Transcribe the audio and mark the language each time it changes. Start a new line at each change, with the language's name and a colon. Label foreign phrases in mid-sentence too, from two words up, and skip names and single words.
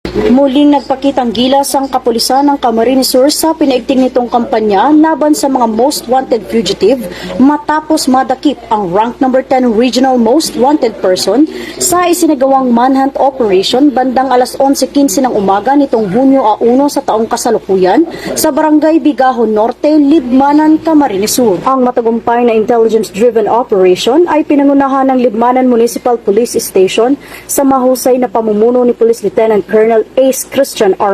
Filipino: Muling nagpakitang gilas ang kapulisan ng Camarines Sur sa pinaigting nitong kampanya laban sa mga
English: most wanted fugitive
Filipino: matapos madakip ang
English: rank number 10 regional most wanted person
Filipino: sa isinagawang
English: manhunt operation
Filipino: bandang alas 11:15 ng umaga nitong Hunyo 1 sa taong kasalukuyan sa Barangay Bigahon Norte, Libmanan, Camarines Sur. Ang matagumpay na
English: intelligence-driven operation
Filipino: ay pinangunahan ng Libmanan Municipal Police Station sa mahusay na pamumuno ni Police Lieutenant Colonel Ace Christian R.